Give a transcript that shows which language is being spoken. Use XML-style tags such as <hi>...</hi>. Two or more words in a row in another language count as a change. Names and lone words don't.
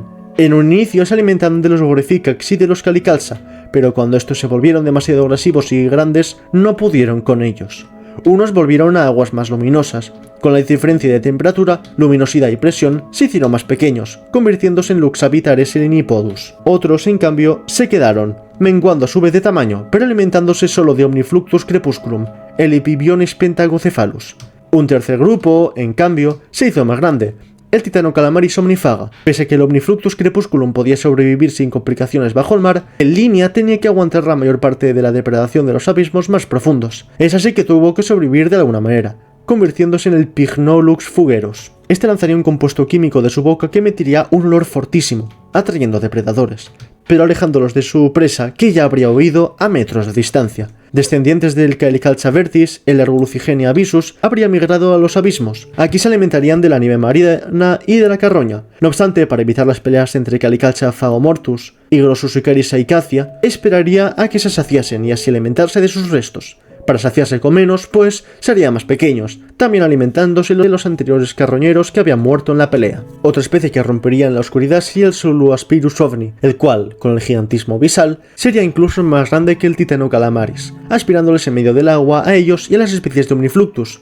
<es>En un inicio se alimentaban de los Voreficax y de los Calicalza, pero cuando estos se volvieron demasiado agresivos y grandes, no pudieron con ellos. Unos volvieron a aguas más luminosas. Con la diferencia de temperatura, luminosidad y presión, se hicieron más pequeños, convirtiéndose en Luxavitares selenipodus. Otros, en cambio, se quedaron, menguando a su vez de tamaño, pero alimentándose solo de Omnifluctus crepusculum, el Epibionis pentagocephalus. Un tercer grupo, en cambio, se hizo más grande, el Titanokalamaris omnifaga. Pese a que el Omnifluctus crepusculum podía sobrevivir sin complicaciones bajo el mar, en línea tenía que aguantar la mayor parte de la depredación de los abismos más profundos. Es así que tuvo que sobrevivir de alguna manera, convirtiéndose en el Pycnolux fugerus. Este lanzaría un compuesto químico de su boca que emitiría un olor fortísimo, atrayendo depredadores, pero alejándolos de su presa que ya habría huido a metros de distancia. Descendientes del Calicalza vertis, el Ergulucigenia avisus, habría migrado a los abismos. Aquí se alimentarían de la nieve marina y de la carroña. No obstante, para evitar las peleas entre Calicalza phagomortus y Grossusicaris aicacia, esperaría a que se saciasen y así alimentarse de sus restos. Para saciarse con menos, pues, serían más pequeños, también alimentándose de los anteriores carroñeros que habían muerto en la pelea. Otra especie que rompería en la oscuridad sería el Suluaspirus ovni, el cual, con el gigantismo visal, sería incluso más grande que el Titanokalamaris, aspirándoles en medio del agua a ellos y a las especies de Omnifluctus.</es>